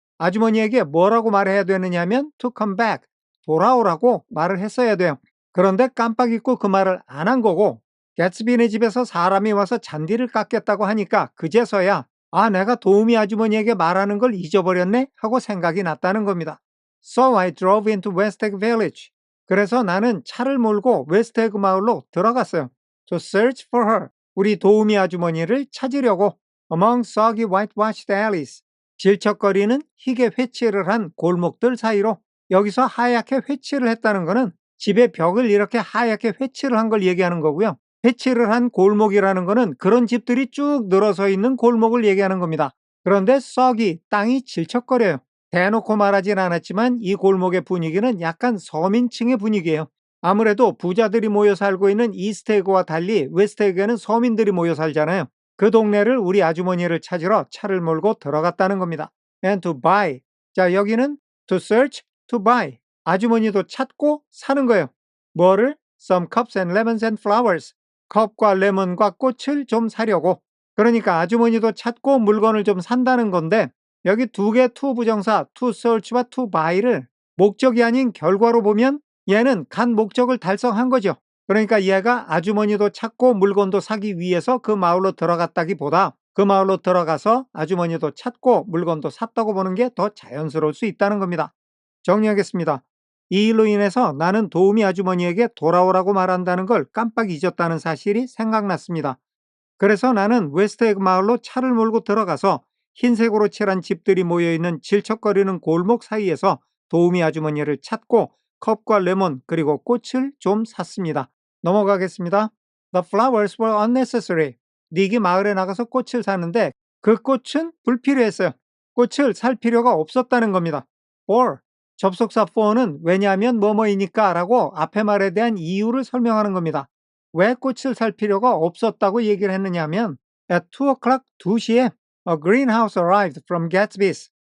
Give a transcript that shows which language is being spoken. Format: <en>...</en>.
<ko>아주머니에게 뭐라고 말해야 되느냐면</ko> <en>to come back,</en> <ko>돌아오라고 말을 했어야 돼요. 그런데 깜빡 잊고 그 말을 안 한 거고 개츠비네 집에서 사람이 와서 잔디를 깎겠다고 하니까 그제서야 아, 내가 도우미 아주머니에게 말하는 걸 잊어버렸네 하고 생각이 났다는 겁니다.</ko> <en>So I drove into West Egg Village.</en> <ko>그래서 나는 차를 몰고 웨스트에그 마을로 들어갔어요.</ko> <en>To search for her.</en> <ko>우리 도우미 아주머니를 찾으려고</ko> <en>among soggy whitewashed alleys.</en> <ko>질척거리는 희게 회칠을 한 골목들 사이로. 여기서 하얗게 회칠을 했다는 거는 집의 벽을 이렇게 하얗게 회칠을 한 걸 얘기하는 거고요. 회칠을 한 골목이라는 거는 그런 집들이 쭉 늘어서 있는 골목을 얘기하는 겁니다. 그런데 썩이 땅이 질척거려요. 대놓고 말하진 않았지만 이 골목의 분위기는 약간 서민층의 분위기예요. 아무래도 부자들이 모여 살고 있는 이스트에그와 달리 웨스트에그에는 서민들이 모여 살잖아요. 그 동네를 우리 아주머니를 찾으러 차를 몰고 들어갔다는 겁니다.</ko> <en>And to buy.</en> <ko>자, 여기는</ko> <en>to search, to buy.</en> <ko>아주머니도 찾고 사는 거예요. 뭐를?</ko> <en>Some cups and lemons and flowers.</en> <ko>컵과 레몬과 꽃을 좀 사려고. 그러니까 아주머니도 찾고 물건을 좀 산다는 건데 여기 두 개 to 부정사 to search와 to buy를 목적이 아닌 결과로 보면 얘는 간 목적을 달성한 거죠. 그러니까 얘가 아주머니도 찾고 물건도 사기 위해서 그 마을로 들어갔다기보다 그 마을로 들어가서 아주머니도 찾고 물건도 샀다고 보는 게 더 자연스러울 수 있다는 겁니다. 정리하겠습니다. 이 일로 인해서 나는 도우미 아주머니에게 돌아오라고 말한다는 걸 깜빡 잊었다는 사실이 생각났습니다. 그래서 나는 웨스트에그 마을로 차를 몰고 들어가서 흰색으로 칠한 집들이 모여있는 질척거리는 골목 사이에서 도우미 아주머니를 찾고 컵과 레몬 그리고 꽃을 좀 샀습니다. 넘어가겠습니다.</ko> <en>The flowers were unnecessary.</en> <ko>닉이 마을에 나가서 꽃을 사는데 그 꽃은 불필요했어요. 꽃을 살 필요가 없었다는 겁니다. for 접속사 for는 왜냐하면 뭐뭐이니까 라고 앞에 말에 대한 이유를 설명하는 겁니다. 왜 꽃을 살 필요가 없었다고 얘기를 했느냐면</ko> <en>at 2 o'clock</en> <ko>2시에</ko> <en>a greenhouse arrived from Gatsby's.</en>